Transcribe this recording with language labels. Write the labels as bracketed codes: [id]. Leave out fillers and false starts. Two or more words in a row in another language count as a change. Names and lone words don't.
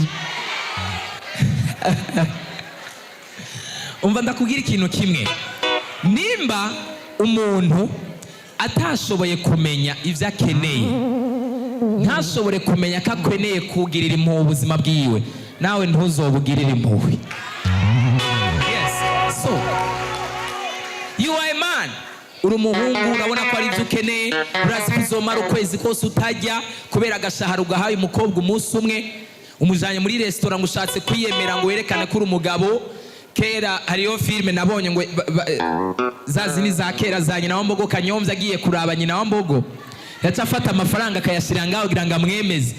[rn] Umva ndakubwira ikintu kimwe. Nimba umuntu atashoboye kumenya ivyo akeneye, ntashobore kumenya ko akeneye kugirira impuhwe ubuzima bwiwe, nawe ntuzobugirire impuhwe. [en] Yes, so you are a man, [rn] uri umuhungu, urabona ko ari ivyo ukeneye, urazi kuzomara ukwezi kose utajya kubera agashahara ugahaye umukobwa umunsi umwe, umujanye muri restaurant ngo ushatse kwiyemera ngo werekane ko uri umugabo. Kera hariyo filme nabonye ngo zazini za kera za nyina wa Mbogo Kanyombya agiye kuraba nyina wa Mbogo, yaca afata amafaranga akayashira ngaho kugira ngo amwemeze.